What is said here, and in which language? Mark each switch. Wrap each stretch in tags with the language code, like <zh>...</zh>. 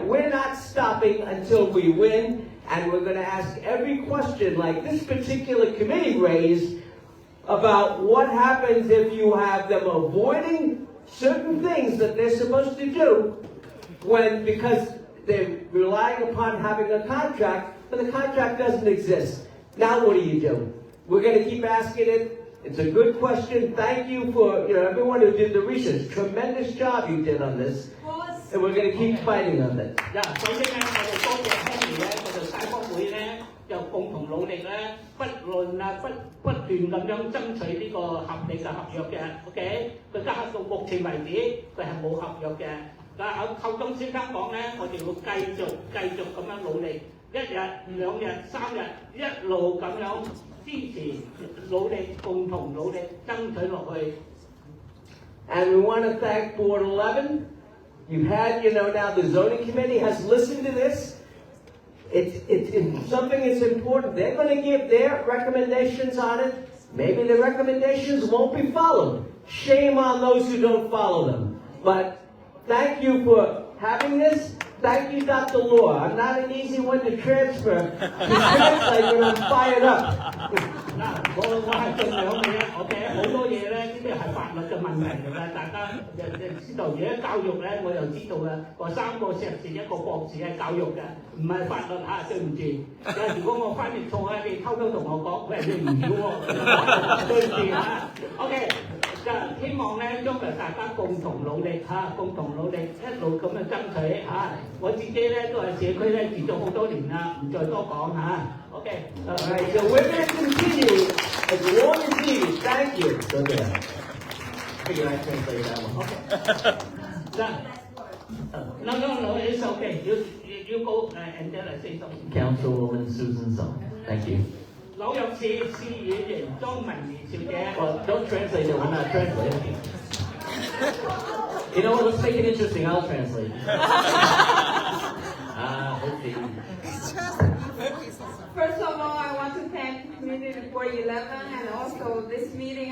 <en>We're not stopping until we win, and we're going to ask every question like this particular committee raised about what happens if you have them avoiding certain things that they're supposed to do because they're relying upon having a contract, but the contract doesn't exist. Now what do? We're going to keep asking it. It's a good question. Thank you for everyone who did the research. Tremendous job you did on this. And we're going to keep fighting on it.</en> <yue>首先咧，我哋多謝 Henry 咧，我哋街坊會咧就共同努力咧，不斷咁樣爭取呢個合理嘅合約嘅。 OK， 佢家到目前為止佢係冇合約嘅。嗱，寇金先生講咧，我哋要繼續咁樣努力，一日、兩日、3日，一路咁樣支持、努力、共同努力爭取落去。</yue> <en>And we want to thank Board 11. You've had, now the zoning committee has listened to this. It's something that's important. They're going to give their recommendations on it. Maybe the recommendations won't be followed. Shame on those who don't follow them. But thank you for having this. Thank you, Dr. Law. I'm not an easy one to transfer. To translate when I'm fired up.</en> <yue>我係盡量嘅，OK， 好多嘢咧，呢啲係法律嘅問題嚟㗎，大家知道。而家教育咧，我又知道啦，話3個碩士1個博士係教育嘅，唔係法律嚇，對唔住。如果我翻譯錯咧，你偷偷同我講，喂，你唔曉喎，對唔住嚇。OK。就希望咧，將來大家共同努力共同努力，一路咁樣爭取我自己咧都係社區咧住咗好多年啦，唔再多講OK。</yue> <en>Alright, so we're going to continue as long as needed. Thank you. Okay. I figure I translate that one. No, it's okay. You go and then I say something. Councilwoman Susan Song. Thank you.</en> <yue>紐約市市議員莊文儀小姐。</yue> <en>Well, don't translate it. We're not translating. You know what? Let's make it interesting. I'll translate. Okay. First of all, I want to thank Community Board 11 and also this meeting.</en>